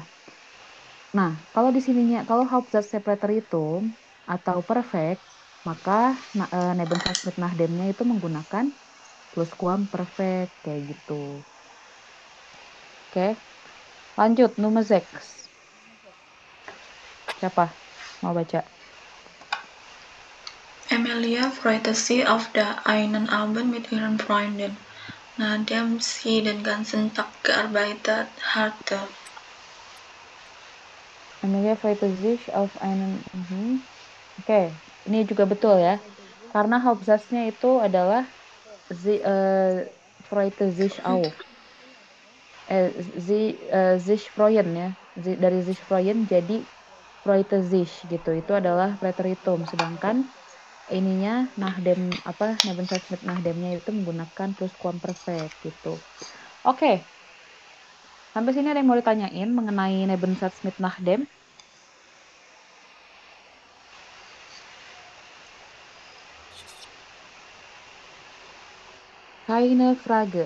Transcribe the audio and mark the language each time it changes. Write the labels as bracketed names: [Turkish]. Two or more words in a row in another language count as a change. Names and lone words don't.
[Indonesian] Nah, kalau di sininya, kalau Hauptsatznya preteritum atau perfect, maka [German] Nebensatz mit Nachdemnya [Indonesian] itu menggunakan plusquamperfekt kayak gitu. Oke. Lanjut, Nummer 6. Siapa? Mau baca? [German] Emilia freute sich auf einen Abend mit ihren Freunden, nachdem sie den ganzen Tag gearbeitet hatte. Emilia freute sich auf einen... [Indonesian] Oke, ini juga betul ya. Karena Hauptsatznya itu adalah [German] freute sich auf. Sich freuen ya. [Indonesian] Dari [German] sich freuen [Indonesian] jadi [German] freute sich [Indonesian] gitu. Itu adalah preteritum. Sedangkan ininya [German] Nebensatz mit Nachdemnya [Indonesian] itu menggunakan plusquamperfekt gitu. Oke. Sampai sini ada yang mau ditanyain mengenai [German] Nebensatz mit Nachdem? Keine Frage.